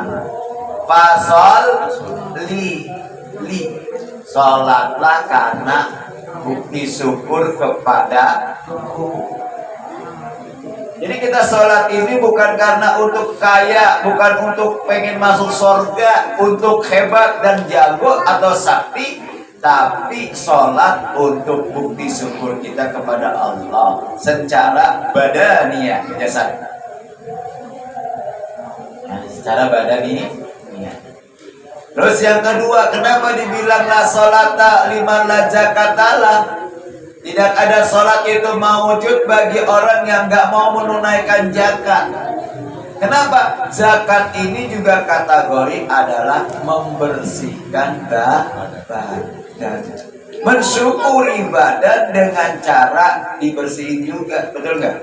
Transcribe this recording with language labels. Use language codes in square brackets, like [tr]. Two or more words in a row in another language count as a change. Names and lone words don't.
[id] Fasol li Sholatlah karena bukti syukur kepada Jadi kita sholat ini bukan karena untuk kaya, bukan untuk pengen masuk surga, untuk hebat dan jago atau sakti, tapi sholat untuk bukti syukur kita kepada Allah secara badaniyah, jasad. Nah, secara badaniyah. Terus yang kedua, kenapa dibilang [ar] لا صلاة لمن لا زكاة له? [id] Tidak ada sholat itu mawujud bagi orang yang nggak mau menunaikan zakat. Kenapa? Zakat ini juga kategori adalah membersihkan badan, mensyukuri badan dengan cara dibersihin juga, betul nggak?